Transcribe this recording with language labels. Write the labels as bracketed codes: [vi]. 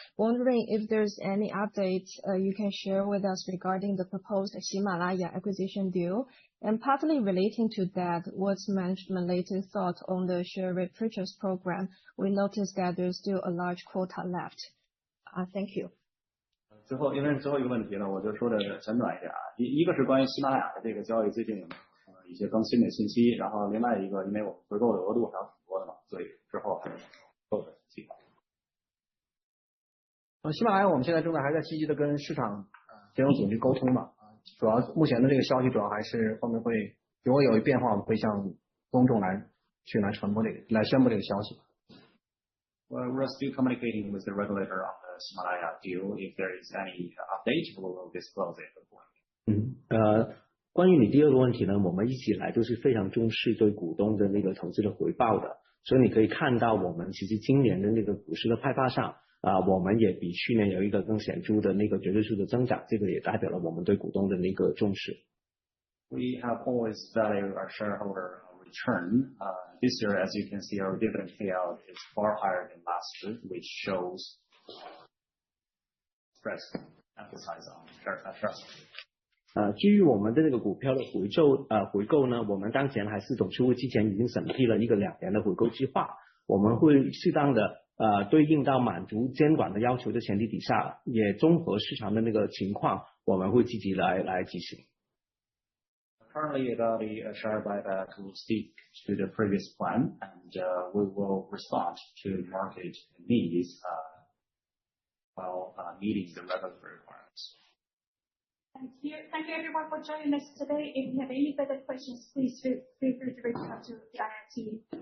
[en] Wondering if there's any updates you can share with us regarding the proposed Himalaya acquisition deal, and partly relating to that, what's management latest thought on the share repurchase program? We noticed that there's still a large quota left. Thank you. [zh] 因为是最后一个问题呢，我就说的简短一点啊。一个是关于喜马拉雅的这个交易最近一些更新的信息，然后另外一个，因为我们回购的额度还有挺多的嘛，所以之后还有购的计划。喜马拉雅我们现在还在积极的跟市场金融组去沟通嘛，主要目前的这个消息主要还是后面会如果有变化，我们会向公众来宣布这个消息。 [en] Well, we're still communicating with the regulator on the Himalaya deal. If there is any update, we will disclose it. [zh] 关于你第二个问题呢，我们一直以来都是非常重视对股东的那个投资的回报的，所以你可以看到我们其实今年的那个股市的派发上，我们也比去年有一个更显著的那个绝对数的增长，这个也代表了我们对股东的那个重视。 [en] We have always valued our shareholder return. This year, as you can see, our dividend payout is far higher than last year, which shows stress emphasize on share. [zh] 基于我们的这个股票的回购呢，我们当前还是董事会之前已经审批了一个2年的回购计划，我们会适当的对应到满足监管的要求的前提底下，也综合市场的那个情况，我们会积极来执行。 [en] Currently, about the share buyback will stick to the previous plan, and we will respond to market needs while meeting the regulatory requirements. Thank you. Thank you everyone for joining us today. If you have any further questions, please feel free to reach out to the IR team.